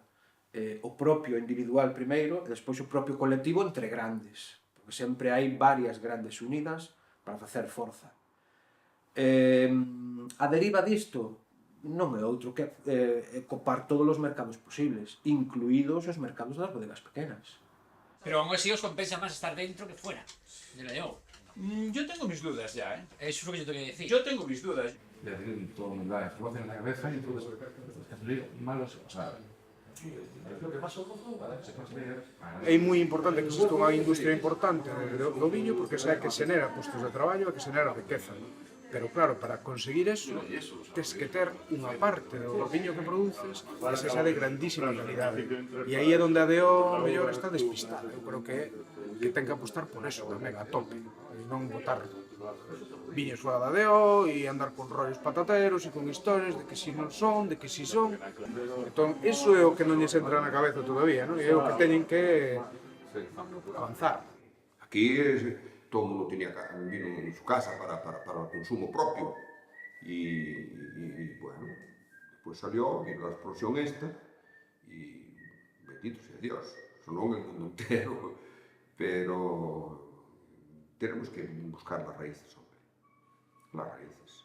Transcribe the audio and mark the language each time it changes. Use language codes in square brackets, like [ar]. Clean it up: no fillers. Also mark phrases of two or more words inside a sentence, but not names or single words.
[gl] O propio individual primeiro e despois o propio colectivo entre grandes, porque sempre hai varias grandes unidas para facer forza. A deriva disto non é outro que copar todos os mercados posibles, incluídos os mercados das bodegas pequenas. [es] Pero aún así os compensa más estar dentro que fuera de la DO. Yo tengo mis dudas ya, ¿eh? Eso es lo que yo te quería decir. Yo tengo mis dudas. De decir, todo me da información en la cabeza y entonces malos, o sea, [gl] é moi importante que existe unha industria importante do viño porque é que xenera postos de traballo e que xenera riqueza. Pero claro, para conseguir eso, tens que ter unha parte do viño que produces que sexa de grandísima calidade. E aí é onde a DO mellor está despistada. Eu creo que ten que apostar por eso tamén, a tope. E non botar viños fora da DO e andar con rollos patateros e con historias de que si non son, de que si son. Entón, iso é o que non lles entra na cabeza todavía, non? E é o que teñen que avanzar. [es] Aquí todo el mundo tenía vino en su casa para el consumo propio y bueno, después salió y la explosión esta y bendito sea Dios, sonó en el mundo entero, pero tenemos que buscar las raíces, hombre, las raíces.